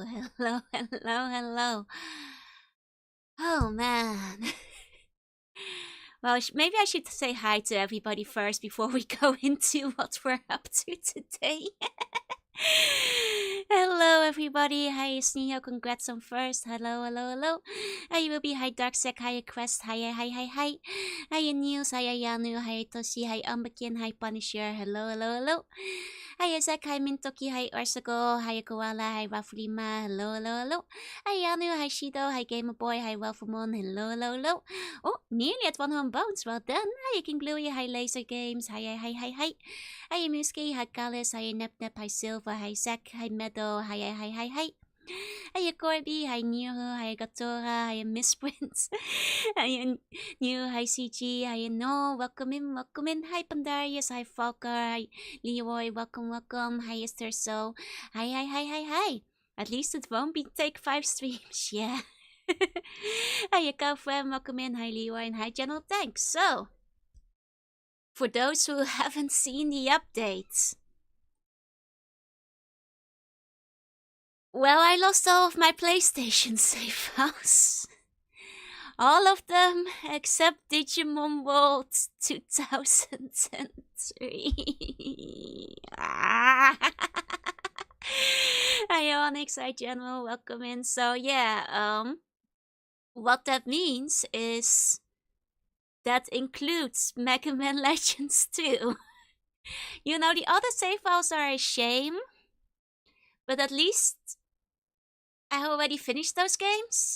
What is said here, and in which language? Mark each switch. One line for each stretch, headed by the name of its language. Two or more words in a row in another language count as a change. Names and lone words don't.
English: Hello, hello, hello. Oh man. Well, maybe I should say hi to everybody first before we go into what we're up to today. Hello, everybody. Hi, Sneo. Congrats on first. Hello, hello, hello. Hi, Ruby. Hi, Darksec. Hi, Quest. Hi, hi, hi, hi. Hi, News. Hi, Yanu. Hi, Toshi. Hi, Umbakin. Hi, Punisher. Hello, hello, hello. Hi, Zach. Hi, Mintoki. Hi, Orsago. Hi, Koala. Hi, Rafulima. Hello, hello, hello. Hi, Yanu. Hi, Shido. Hi, Gamer Boy. Hi, Welfamon. Hello, hello, hello. Oh, nearly at 100 bones. Well done. Hi, King Bluey. Hi, Laser Games. Hi, hi, hi, hi, hi. Hi, Muski. Hi, Kalis. Hi, Nep Nep. Hi, Silva. Hi, Zach. Hi, Meadow. Hi, hi, hi, hi, hi. Hi, Corby. Hi, New. Hi, Gatora. Hi, Miss Prince. Hi, New. Hi, CG. Hi, No. Welcome in. Welcome in. Hi, Pandarius. Hi, Falker. Hi, Leroy. Welcome, welcome. Hi, Esther. So, hi, hi, hi, hi, hi. At least it won't be take 5 streams. Yeah. Hi, Kafram. Welcome in. Hi, Leroy. And hi, General. Thanks. So, for those who haven't seen the updates, well, I lost all of my PlayStation save files. All of them except Digimon World 2003. Hi Onyx, hi General, welcome in. So yeah, what that means is that includes Mega Man Legends 2. You know, the other save files are a shame, but at least I already finished those games.